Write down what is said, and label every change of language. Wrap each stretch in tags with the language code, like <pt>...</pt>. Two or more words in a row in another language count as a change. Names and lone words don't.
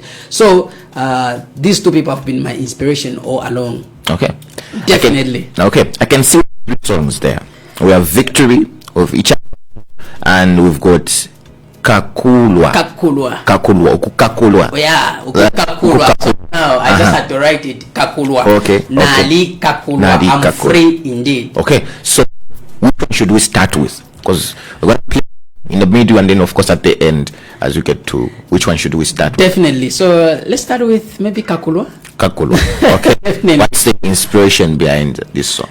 <en>So these two people have been my inspiration all along. Definitely. I can see songs there. We have Victory of each other, and we've got Kakulwa. Yeah, Kakulwa. Now I just had to write it.</en> <bem>Kakulwa. Nali Kakulwa.</bem> <en>I'm free indeed. So which one should we start with? Because we're going to play in the middle, and then of course at the end, as we get to which one should we start with? Definitely. So let's start with maybe Kakulwa. Definitely. What's the inspiration behind this song?</en>